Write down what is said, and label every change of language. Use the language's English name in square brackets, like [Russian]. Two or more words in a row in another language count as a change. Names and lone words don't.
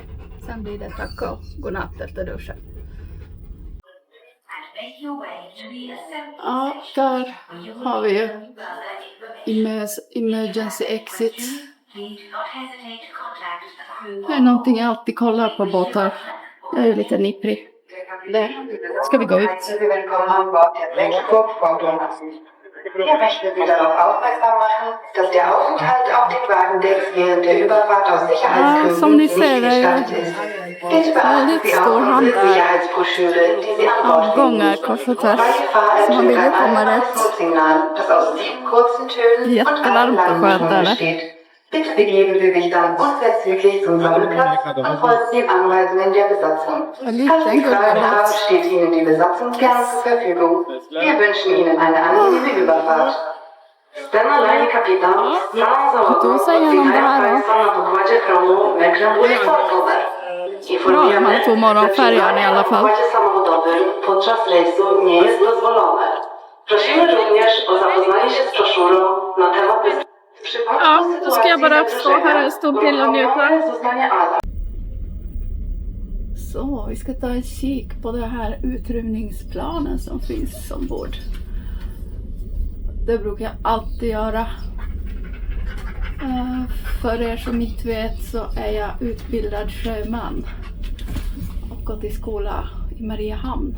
[Swedish] Sen blir det tack och godnatt efter duschen. Ja, där har vi ju [English] emergency exit. [Swedish] Det är någonting jag alltid kollar på båtar. Jag är ju lite nipprig. Där ska vi gå ut. [German] Wir möchten Sie darauf aufmerksam machen, dass der Aufenthalt auf dem Wagendeck während der Überfahrt aus Sicherheitsgründen nicht gestattet ist. Bitte beachten Sie auch unsere Sicherheitsbroschüre, die Sie an Bord finden. Bei Gefahr ertönt ein einfaches Notsignal, das aus 7 kurzen Tönen und einem langen Ton besteht. Bitte begeben Sie sich dann unverzüglich zum Sammelplatz und folgen den Anweisungen der Besatzung. Falls Sie Fragen haben, steht Ihnen die Besatzung gern zur Verfügung. Wir wünschen Ihnen eine angenehme Überfahrt. [Swedish] Stanna i kapitan, Tu säger han det här då. Bra, man tog morgonfärjan i alla fall. [Polish] Podczas rejsu nie jest dozwolone. Prosimy również o zapoznanie się z broszurą na temat bezpieczeństwa. [Swedish] Ja, då ska jag bara stå här en stund till och njuta. Så, vi ska ta en kik på den här utrymningsplanen som finns ombord. Det brukar jag alltid göra. För er som inte vet så är jag utbildad sjöman och gått i skola i Mariehamn.